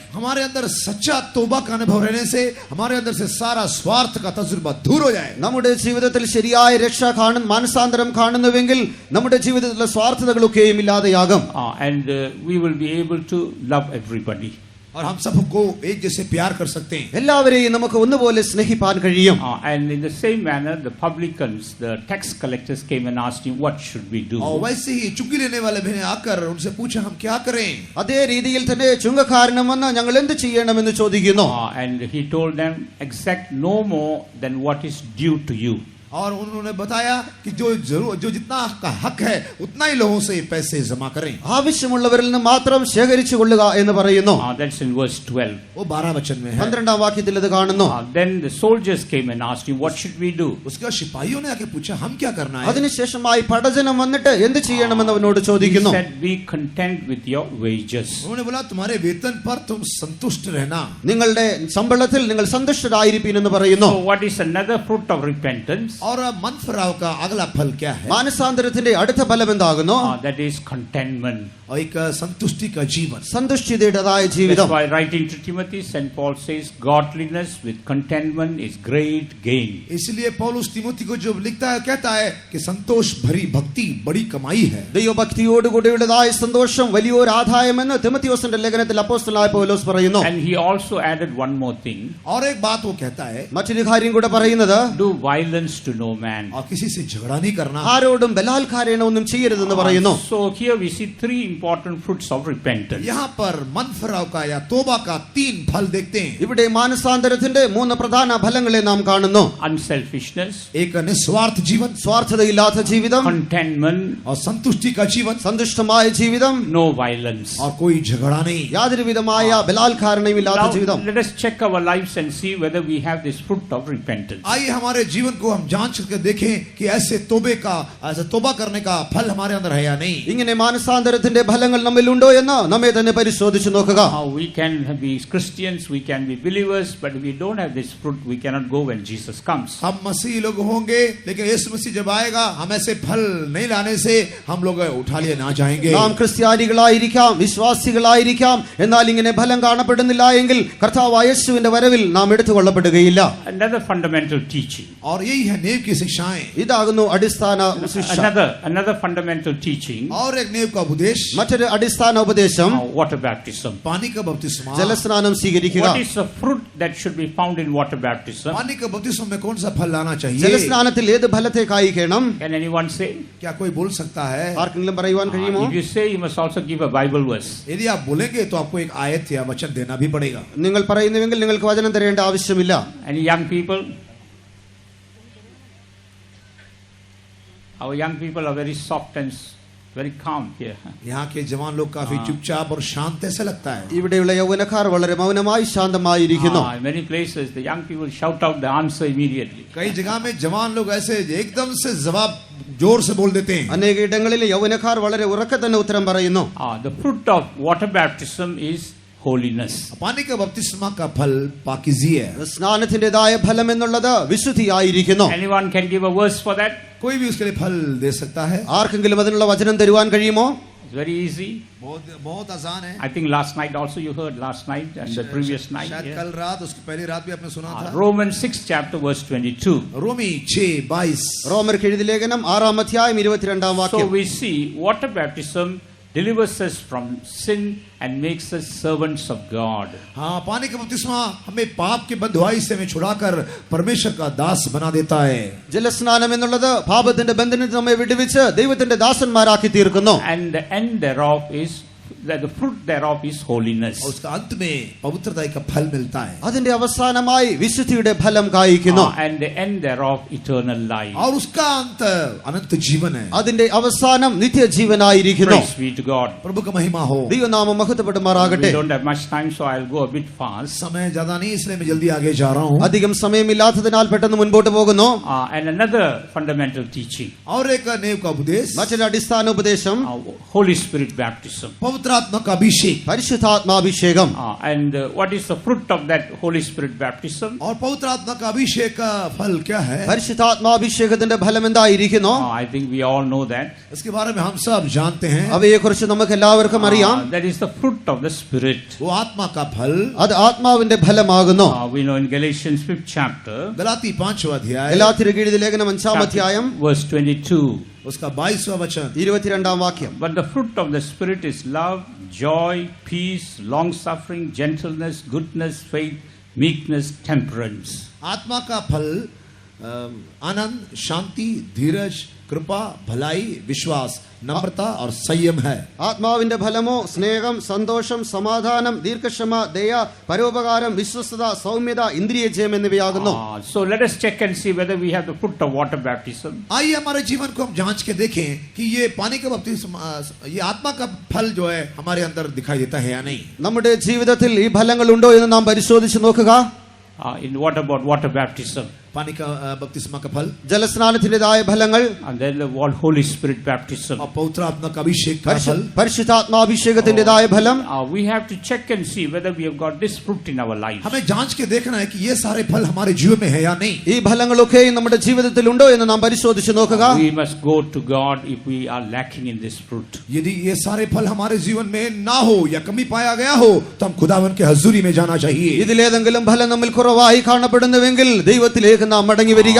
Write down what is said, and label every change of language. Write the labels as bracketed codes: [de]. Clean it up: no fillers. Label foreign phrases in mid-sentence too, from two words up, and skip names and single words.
[hi] हमारे अंदर सच्चा तौबा का अनुभव रहने से हमारे अंदर से सारा स्वार्थ का तजुर्बा दूर हो जाए. [ml] നമ്മുടെ ജീവിതത്തിൽ ശരിയായ രക്ഷ മാനസാന്തരം കാണുന്നുവെങ്കിൽ നമ്മുടെ ജീവിതത്തിലെ സ്വാർത്ഥതകളൊക്കെയും ഇല്ലാതെയാകും. [en] And we will be able to love everybody. [hi] और हम सबको एक जैसे प्यार कर सकते हैं. [ml] എല്ലാവരെയും നമുക്ക് ഒന്നുപോലെ സ്നേഹിപ്പാൻ കഴിയും. [en] And in the same manner, the publicans, the tax collectors came and asked him, what should we do? [hi] और वैसे ही चुंगी लेने वाले भी ने आकर उनसे पूछा हम क्या करें. [ml] അതേ രീതിയിൽ തന്നെ ചുങ്കക്കാരനും വന്ന് ഞങ്ങൾ എന്ത് ചെയ്യണമെന്ന് ചോദിക്കുന്നു. [en] And he told them, exact no more than what is due to you. [hi] और उन्होंने बताया कि जो जितना आपका हक है उतना ही लोगों से पैसे जमा करें. [ml] ആവശ്യമുള്ളവരിൽ നിന്ന് മാത്രം ശേഖരിച്ചു കൊള്ളുക എന്ന് പറയുന്നു. [en] That's in verse 12. [hi] वो 12 वचन में है. [ml] 12ാം വാക്യത്തിൽ ഇത് കാണുന്നു. [en] Then the soldiers came and asked him, what should we do? [hi] उसके बाद सिपाहियों ने आके पूछा हम क्या करना है. [ml] അതിനുശേഷമായി പടജനം വന്നിട്ട് എന്ത് ചെയ്യണമെന്ന് അവനോട് [en] He [ml] ചോദിക്കുന്നു. [en] said, be content with your wages. [hi] उन्होंने बोला तुम्हारे वेतन पर तुम संतुष्ट रहना. [ml] നിങ്ങളുടെ ശമ്പളത്തിൽ നിങ്ങൾ സന്തുഷ്ടരായിരിപ്പീൻ എന്ന് പറയുന്നു. [en] So what is another fruit of repentance? [hi] और मन फिराव का अगला फल क्या है? [ml] മാനസാന്തരത്തിന്റെ അടുത്ത ഫലം എന്താകുന്നു? [en] That is contentment. [hi] और एक संतुष्टि का जीवन. [ml] സന്തുഷ്ടിയുടേതായ [en] That's [ml] ജീവിതം. [en] why writing to Timothy, St. Paul says, godliness with contentment is great gain. [hi] इसलिए पौलुस तिमोथी को जो लिखता है कहता है कि संतोष भरी भक्ति बड़ी कमाई है. [ml] ദൈവഭക്തിയോടുകൂടിയുള്ളതായ സന്തോഷം വലിയൊരു ആദായമെന്ന് തിമോഥെയോസിന്റെ ലേഖനത്തിൽ അപ്പോസ്തലനായ പൗലോസ് പറയുന്നു. [en] And he also added one more thing. [hi] और एक बात वो कहता है [ml] മറ്റൊരു കാര്യം കൂടെ പറയുന്നത്, [en] Do violence to no man. [hi] और किसी से झगड़ा नहीं करना. [ml] ആരോടും ബലാത്കാരേണ ഒന്നും ചെയ്യരുതെന്ന് പറയുന്നു. [en] So here we see 3 important fruits of repentance. [hi] यहाँ पर मन फिराव का या तौबा का 3 फल देखते हैं. [ml] ഇവിടെ മാനസാന്തരത്തിന്റെ 3 പ്രധാന ഫലങ്ങളെ നാം കാണുന്നു. [en] Unselfishness, [hi] एक निस्वार्थ जीवन, [ml] സ്വാർത്ഥതയില്ലാത്ത ജീവിതം, [en] contentment, [hi] और संतुष्टि का जीवन, [ml] സന്തുഷ്ടമായ ജീവിതം, [en] no violence. [hi] और कोई झगड़ा नहीं. [ml] യാതൊരു വിധമായ ബലാത്കാരണവും ഇല്ലാത്ത [en] Now, [ml] ജീവിതം. [en] let us check our lives and see whether we have this fruit of repentance. [hi] आइए हमारे जीवन को हम जांच करके देखें कि ऐसे तौबा करने का फल हमारे अंदर है या नहीं. [ml] ഇങ്ങനെ മാനസാന്തരത്തിന്റെ ഫലങ്ങൾ നമ്മിലുണ്ടോ എന്ന് നമ്മെ തന്നെ പരിശോധിച്ചു നോക്കുക. [en] We can be Christians, we can be believers, but if we don't have this fruit, we cannot go when Jesus comes. [hi] हम मसीह लोग होंगे लेकिन यीशु मसीह जब आएगा हम ऐसे फल नहीं लाने से हम लोग उठा लिए ना जाएंगे. [ml] നാം ക്രിസ്ത്യാനികളായിരിക്കാം, വിശ്വാസികളായിരിക്കാം, എന്നാൽ ഇങ്ങനെ ഫലം കാണപ്പെടുന്നില്ല എങ്കിൽ കർത്താവായ യേശുവിന്റെ വരവിൽ നാം എടുത്തുകൊള്ളപ്പെടുകയില്ല. [en] Another fundamental teaching. [hi] और यही है नेव की शिक्षाएं. [ml] ഇതാകുന്നു അടിസ്ഥാന ശിക്ഷ. [en] Another fundamental teaching. [hi] और एक नेव का उपदेश, [ml] മറ്റൊരു അടിസ്ഥാന ഉപദേശം [en] Water baptism. [hi] पानी का बपतिस्मा. [ml] ജലസ്നാനം സ്വീകരിക്കുക. [en] What is the fruit that should be found in water baptism? [hi] पानी का बपतिस्मा में कौन सा फल लाना चाहिए? [ml] ജലസ്നാനത്തിൽ ഏത് ഫലത്തെ കായ്ക്കണം? [en] Can anyone say? [hi] क्या कोई बोल सकता है? [ml] ആർക്കെങ്കിലും പറയുവാൻ കഴിയുമോ? [en] If you say, you must also give a Bible verse. [hi] यदि आप बोलेंगे तो आपको एक आयत या वचन देना भी पड़ेगा. [ml] നിങ്ങൾ പറയുന്നുവെങ്കിൽ നിങ്ങൾക്ക് വചനം തരേണ്ട ആവശ്യമില്ല. [en] Any young people? Our young people are very soft and very calm here. [hi] यहाँ के जवान लोग काफी चुपचाप और शांत ऐसा लगता है. [ml] ഇവിടെയുള്ള യൗവനക്കാർ വളരെ മൗനമായി ശാന്തമായിരിക്കുന്നു. [en] In many places, the young people shout out the answer immediately. [hi] कई जगह में जवान लोग ऐसे एकदम से जवाब जोर से बोल देते हैं. [ml] അനേക ഇടങ്ങളിൽ യൗവനക്കാർ വളരെ ഉറക്കെ തന്നെ ഉത്തരം പറയുന്നു. [en] The fruit of water baptism is holiness. [hi] पानी का बपतिस्मा का फल पाकीज़ी है. [ml] സ്നാനത്തിന്റേതായ ഫലം എന്നുള്ളത് വിശുദ്ധിയായിരിക്കുന്നു. [en] Anyone can give a verse for that? [hi] कोई भी उसके लिए फल दे सकता है. [ml] ആർക്കെങ്കിലും അതിനുള്ള വചനം തരുവാൻ കഴിയുമോ? [en] It's very easy. [hi] बहुत आसान है. [en] I think last night also you heard, last night and the previous night. [hi] शायद कल रात उसकी पहली रात भी आपने सुना था. [en] Romans 6 chapter verse 22. [hi] रोमी 6:22. [ml] റോമർക്ക് എഴുതിയ ലേഖനം 6-ാം അധ്യായം 22-ാം [en] So [ml] വാക്യം. [en] we see water baptism delivers us from sin and makes us servants of God. [hi] हाँ, पानी का बपतिस्मा हमें पाप के बंधुआई से हमें छुड़ाकर परमेश्वर का दास बना देता है. [ml] ജലസ്നാനം എന്നുള്ളത് പാപത്തിന്റെ ബന്ധനത്തിൽ നമ്മെ വിടുവിച്ച് ദൈവത്തിന്റെ ദാസന്മാരാക്കി തീർക്കുന്നു. [en] And the end thereof is that the fruit thereof is holiness. [hi] और उसका अंत में पवित्रता का फल मिलता है. [ml] അതിന്റെ അവസാനമായി വിശുദ്ധിയുടെ ഫലം കായ്ക്കുന്നു. [en] And the end thereof eternal life. [hi] और उसका अंत अनंत जीवन है. [ml] അതിന്റെ അവസാനം നിത്യജീവനായിരിക്കുന്നു. [en] Praise be to God. [hi] प्रभु का महिमा हो. [ml] ദൈവനാമം മഹത്വപ്പെടുമാറാകട്ടെ. [en] We don't have much time, so I'll go a bit fast. [hi] समय ज्यादा नहीं, इसलिए मैं जल्दी आगे जा रहा हूँ. [ml] അധികം സമയമില്ലാത്തതിനാൽ പെട്ടെന്ന് മുൻപോട്ട് പോകുന്നു. [en] And another fundamental teaching, [hi] और एक नेव का उपदेश, [ml] മറ്റൊരു അടിസ്ഥാന ഉപദേശം [en] Holy Spirit baptism. [hi] पवित्र आत्मा का अभिषेक. [ml] പരിശുദ്ധാത്മാഭിഷേകം. [en] And what is the fruit of that Holy Spirit baptism? [hi] और पवित्र आत्मा का अभिषेक का फल क्या है? [ml] പരിശുദ്ധാത്മാഭിഷേകത്തിന്റെ ഫലം എന്തായിരിക്കുന്നു? [en] I think we all know that. [hi] इसके बारे में हम सब जानते हैं. [ml] അവയെക്കുറിച്ച് നമുക്ക് എല്ലാവർക്കും അറിയാം. [en] That is the fruit of the Spirit. [hi] वो आत्मा का फल. [ml] അത് ആത്മാവിന്റെ ഫലമാകുന്നു. [en] We know in Galatians 5th chapter, [hi] गलाती 5वां अध्याय, [ml] ഗലാത്യർക്ക് എഴുതിയ ലേഖനം 5-ാം അധ്യായം [en] verse 22. [hi] उसका 22वां वचन. [ml] 22-ാം വാക്യം. [en] But the fruit of the Spirit is love, joy, peace, long-suffering, gentleness, goodness, faith, meekness, temperance. [hi] आत्मा का फल आनंद, शांति, धीरज, कृपा, भलाई, विश्वास, नम्रता और संयम है. [ml] ആത്മാവിന്റെ ഫലമോ സ്നേഹം, സന്തോഷം, സമാധാനം, ദീർഘക്ഷമ, ദയ, പരോപകാരം, വിശ്വസ്തത, സൗമ്യത, ഇന്ദ്രിയജയം എന്നിവയാകുന്നു. [en] So let us check and see whether we have the fruit of water baptism. [hi] आइए हमारे जीवन को हम जांच के देखें कि ये पानी का बपतिस्मा, ये आत्मा का फल जो है हमारे अंदर दिखाई देता है या नहीं. [ml] നമ്മുടെ ജീവിതത്തിൽ ഈ ഫലങ്ങൾ ഉണ്ടോ എന്ന് നാം പരിശോധിച്ച് നോക്കുക. [en] In what about water baptism? [hi] पानी का बपतिस्मा का फल. [ml] ജലസ്നാനത്തിൻ്റെതായ ഫലങ്ങൾ. [en] And then the Holy Spirit baptism. [hi] और पवित्र आत्मा का अभिषेक का फल. [ml] പരിശുദ്ധാത്മാഭിഷേകത്തിൻ്റെതായ ഫലം. [en] We have to check and see whether we have got this fruit in our lives. [hi] हमें जांच के देखना है कि ये सारे फल हमारे जीवन में है या नहीं. [ml] ഈ ഫലങ്ങളൊക്കെയും നമ്മുടെ ജീവിതത്തിൽ ഉണ്ടോ എന്ന് നാം പരിശോധിച്ച് നോക്കുക. [en] We must go to God if we are lacking in this fruit. [hi] यदि ये सारे फल हमारे जीवन में ना हो या कमी पाया गया हो तो हम खुदावन के हजूरी में जाना चाहिए. [ml] ഇതിലേതെങ്കിലും ഫലം നമ്മിൽ കുറവായി കാണപ്പെടുന്നുവെങ്കിൽ ദൈവത്തിലേക്ക് നാം മടങ്ങി വരിക.